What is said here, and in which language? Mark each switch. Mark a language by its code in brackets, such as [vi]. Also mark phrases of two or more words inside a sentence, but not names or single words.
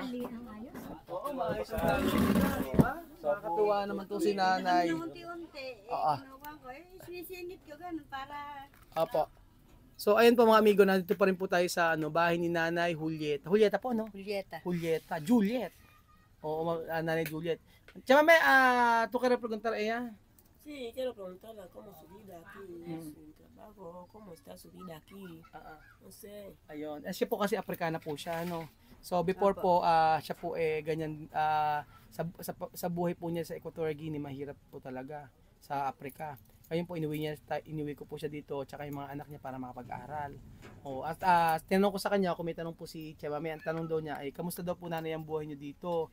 [tl] Oo, maayos ang gamit, diba? Nakakatuwa naman to si nanay. Unti-unti, sinisingit ko ganun para... Apo. So, ayun po mga amigo, nandito pa rin po tayo sa bahay ni Nanay Julieta. Julieta po, no? Juliet. Oo, Nanay Juliet. [es] Chama, ¿tú quieres preguntar a ella? Sí, quiero preguntarle cómo su vida aquí, su trabajo, cómo está su vida aquí. No sé. [tl] Ayun. Siya po kasi Afrikana po siya, no? So, before po, siya po ganyan, sa buhay po niya sa Equatorial Guinea, mahirap po talaga sa Afrika. Ayun po, inuwi ko po siya dito, tsaka yung mga anak niya para makapag-aral. At tinanong ko sa kanya, kung may tanong po si Chemame, ang tanong daw niya ay, kamusta daw po nanay ang buhay niyo dito?